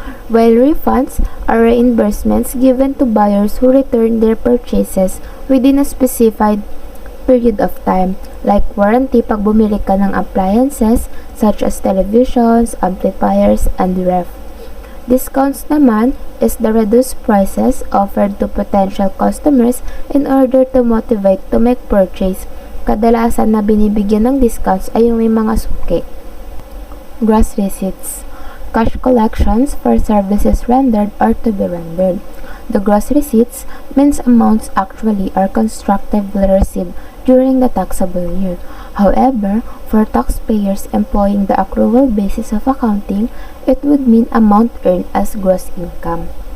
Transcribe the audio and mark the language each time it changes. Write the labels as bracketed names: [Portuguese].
[English] While refunds are reimbursements given to buyers who return their purchases within a specified period of time, like warranty [Filipino] pag bumili ka ng [English] appliances such as televisions, amplifiers, and ref. Discounts naman is the reduced prices offered to potential customers in order to motivate to make purchase. [Filipino] Kadalasan na binibigyan ng discounts ay yung may mga suki. [English] Gross receipts. Cash collections for services rendered or to be rendered. The gross receipts means amounts actually or constructively received during the taxable year. However, for taxpayers employing the accrual basis of accounting, it would mean amount earned as gross income.